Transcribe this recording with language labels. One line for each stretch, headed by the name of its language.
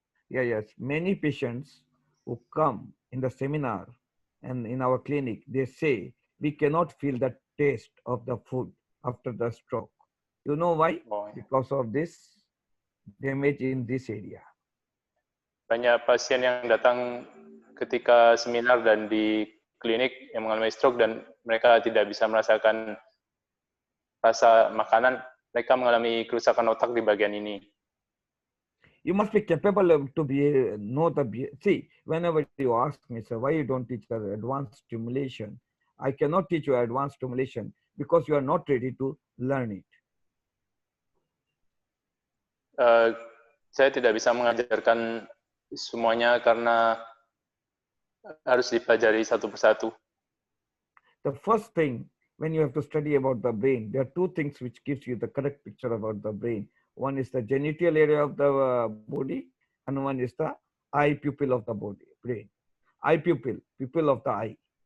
English: Yes. Many patients who come in the seminar and in our clinic, they say we cannot feel the taste of the food after the stroke. You know why? Because of this damage in this area.
Indonesian: Banyak pasien yang datang ketika seminar dan di klinik yang mengalami stroke dan mereka tidak bisa merasakan rasa makanan, mereka mengalami kerusakan otak di bagian ini.
English: You must be capable of to be know the see. Whenever you ask me, sir, why you don't teach us advanced stimulation? I cannot teach you advanced stimulation because you are not ready to learn it.
Indonesian: Saya tidak bisa mengajarkan semuanya karena harus dipelajari satu persatu.
English: The first thing when you have to study about the brain, there are two things which gives you the correct picture about the brain. One is the genital area of the body, and one is the eye pupil of the body, brain. Eye pupil, pupil of the eye.